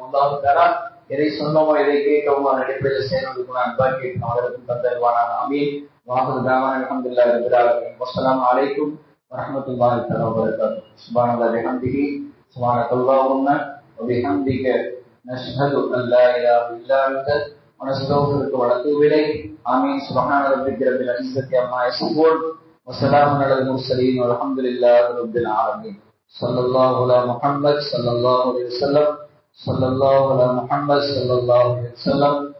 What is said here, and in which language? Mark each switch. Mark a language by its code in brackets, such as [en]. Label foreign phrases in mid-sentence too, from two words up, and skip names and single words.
[ta] அல்லாஹ் தஆலா எதை சொன்னோமோ எதை கேட்டோமோ அந்த அடிப்படையில் செய்வதற்கு நான் பாக்கியம் அவர்களுக்கு தந்தருவானாக. ஆமீன். [ar] وآخر دعوانا الحمد لله رب العالمين والسلام عليكم ورحمة الله تعالى وبركاته. سبحان الله وبحمده سبحانك اللهم وبحمدك نشهد أن لا إله إلا أنت ونستغفرك ونتوب إليك. آمين. سبحان ربك رب العزة عما يصفون وسلام على المرسلين والحمد لله رب العالمين. صلى الله على محمد صلى الله عليه وسلم. صلى الله على محمد صلى الله عليه وسلم.